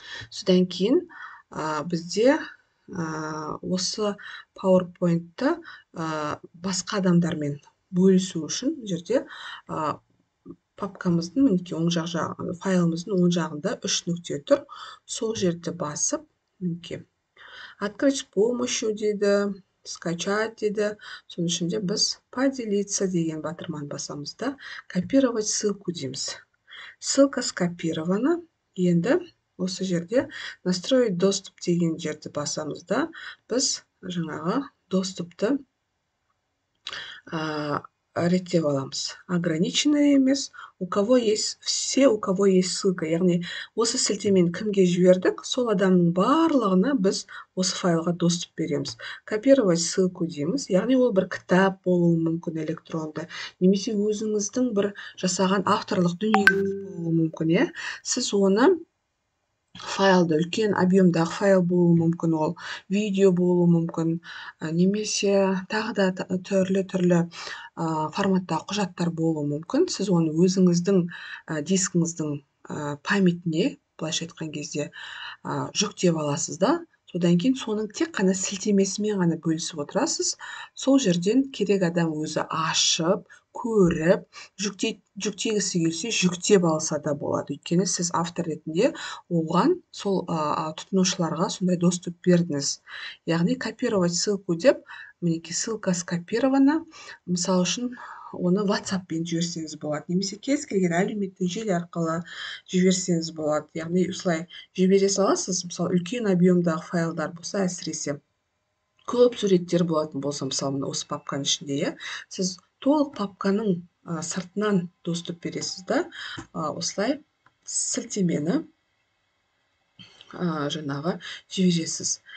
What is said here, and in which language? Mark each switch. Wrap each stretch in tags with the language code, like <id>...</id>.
<kk>Содан кейін бізде осы PowerPoint-ты басқа адамдармен бөлісу үшін жерде папкамыздың оң жақ файлымыздың оң жағында 3 нүкте тұр. Сол жерді басып,</kk> <ru>открыть с помощью</ru> <kk>дейді, скачать дейді. Соның ішінде біз поделиться деген батырманы басамыз да,</kk> <ru>копировать ссылку</ru> <kk>дейміз.</kk> <ru>Ссылка скопирована.</ru> <kk>Енді осы жерде настроить доступ деген жерді басамыз да, біз жаңағы доступты реттеп аламыз.</kk> <ru>Ограниченный емес, все, у кого есть ссылка.</ru> <kk>Яғни, осы сілтемені кімге жібердік, сол адамның барлығына біз осы файлға доступ береміз.</kk> <ru>Копировать ссылку</ru> <kk>дейміз. Яғни, ол бір кітап болуы мүмкін электронды, немесе өзіңіздің бір жасаған авторлық дүниеңіз болуы мүмкін. Сіз оны файлды, үлкен объемдағы файл болуы мүмкін, ол видео болуы мүмкін, немесе тағы да түрлі форматтағы құжаттар болуы мүмкін. Сіз оны өзіңіздің дискіңіздің памятіне, былайша айтқан кезде, жүктеп аласыз да, содан кейін соның тек қана сілтемесімен ғана бөлісіп отырасыз. Сол жерден керек адам өзі ашып, көріп, жүктегісі келсе жүктеп алса да болады. Өйткені сіз автор ретінде оған, сол тұтынушыларға сондай доступ бердіңіз. Яғни,</kk> <ru>копировать ссылку</ru> <kk>деп, мінекей,</kk> <ru>ссылка скопирована.</ru> <kk>Мысалы үшін, оны WhatsApp-пен жіберсеңіз болады, немесе кез келген әлеуметтік желі арқылы жіберсеңіз болады. Яғни, осылай жібере саласыз. Мысалы, үлкен объемдағы файлдар болса, әсіресе көп суреттер болатын болса, мысалы, осы папканың ішінде, сіз толық папканың сыртынан доступ бересіз да, осылай сілтемені жаңағы жібересіз.</kk>